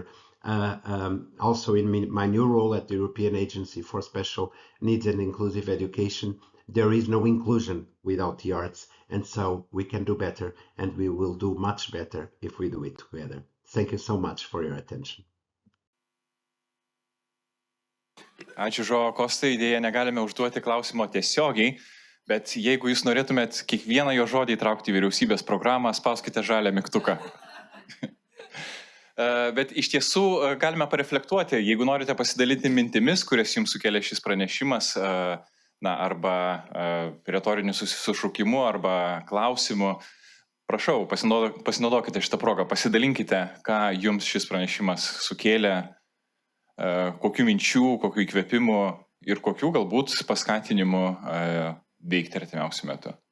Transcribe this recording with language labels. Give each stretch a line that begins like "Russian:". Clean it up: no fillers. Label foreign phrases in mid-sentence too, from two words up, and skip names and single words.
English: Also in my new role at the European Agency for Special Needs and Inclusive Education, there is no inclusion without the arts, and so we can do better, and we will do much better if we do it together. Thank you so much for your attention.
Lithuanian: Ačiū, Joao Costa. Idėja negalime užduoti klausimo tiesiogiai, bet jeigu jūs norėtumėt kiekvieną jo žodį įtraukti į vyriausybės programą, spauskite žalią mygtuką. Bet iš tiesų galime pareflektuoti, jeigu norite pasidalinti mintimis, kurias jums sukelia šis pranešimas, arba retoriniu sušaukimu, arba klausimu, prašau, pasinaudokite šitą progą, pasidalinkite, ką jums šis pranešimas sukėlė, kokių minčių, kokių įkvėpimų ir kokių galbūt paskatinimų veikti artimiausiu metu.